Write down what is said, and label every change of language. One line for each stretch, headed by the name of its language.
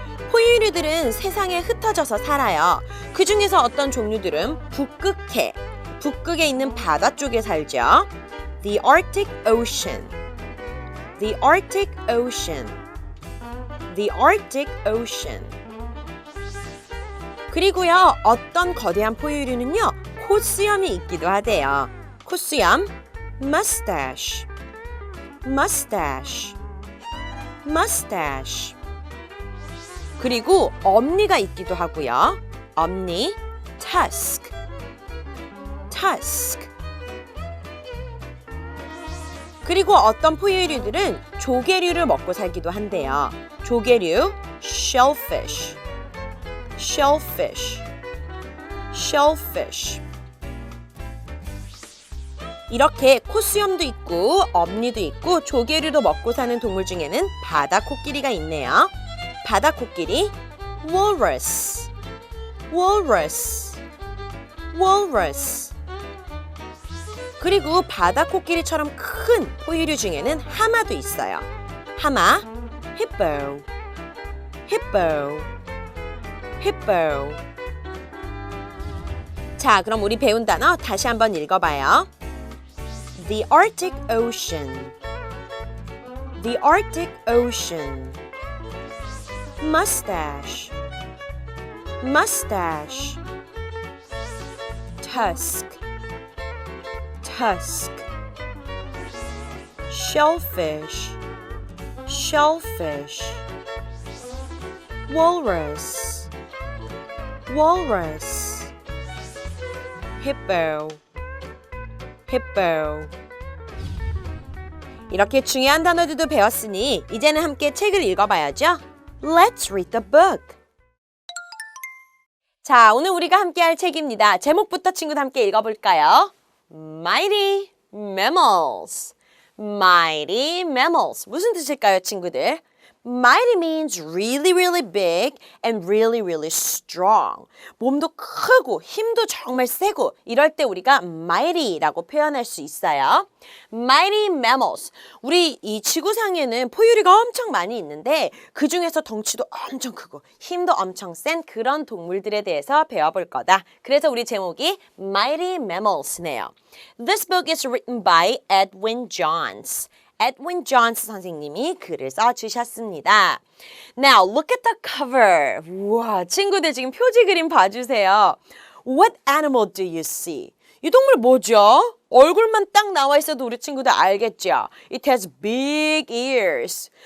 Korean: 포유류들은 세상에 흩어져서 살아요. 그 중에서 어떤 종류들은 북극해, 북극에 있는 바다 쪽에 살죠.
English: The Arctic Ocean, the Arctic Ocean, the Arctic Ocean.
Korean: 그리고요, 어떤 거대한 포유류는요, 콧수염이 있기도 하대요. 콧수염,
English: mustache, mustache, mustache.
Korean: 그리고 엄니가 있기도 하고요. 엄니,
English: tusk, tusk.
Korean: 그리고 어떤 포유류들은 조개류를 먹고 살기도 한대요. 조개류,
English: shellfish, shellfish, shellfish.
Korean: 이렇게 콧수염도 있고 엄니도 있고 조개류도 먹고 사는 동물 중에는 바다 코끼리가 있네요. 바다 코끼리,
English: walrus, walrus, walrus.
Korean: 그리고 바다 코끼리처럼 큰 포유류 중에는 하마도 있어요. 하마,
English: hippo, hippo, hippo.
Korean: 자, 그럼 우리 배운 단어 다시 한번 읽어봐요.
English: The Arctic Ocean, the Arctic Ocean. Mustache, mustache. Tusk, tusk. Shellfish, shellfish. Walrus, walrus. Hippo, hippo.
Korean: 이렇게 중요한 단어들도 배웠으니 이제는 함께 책을 읽어봐야죠.
English: Let's read the book.
Korean: 자, 오늘 우리가 함께 할 책입니다. 제목부터 친구들 함께 읽어볼까요?
English: Mighty Mammals. Mighty Mammals.
Korean: 무슨 뜻일까요, 친구들?
English: Mighty means really, really big and really, really strong.
Korean: 몸도 크고 힘도 정말 세고 이럴 때 우리가 mighty라고 표현할 수 있어요.
English: Mighty mammals.
Korean: 우리 이 지구상에는 포유류가 엄청 많이 있는데 그 중에서 덩치도 엄청 크고 힘도 엄청 센 그런 동물들에 대해서 배워볼 거다. 그래서 우리 제목이 Mighty Mammals네요.
English: This book is written by Edwin Johns.
Korean: Edwin Johns 선생님이 글을 써주셨습니다.
English: Now, look at the cover.
Korean: 우와, 친구들 지금 표지 그림 봐주세요.
English: What animal do you see?
Korean: 이 동물 뭐죠? 얼굴만 딱 나와 있어도 우리 친구들 알겠죠?
English: It has big ears.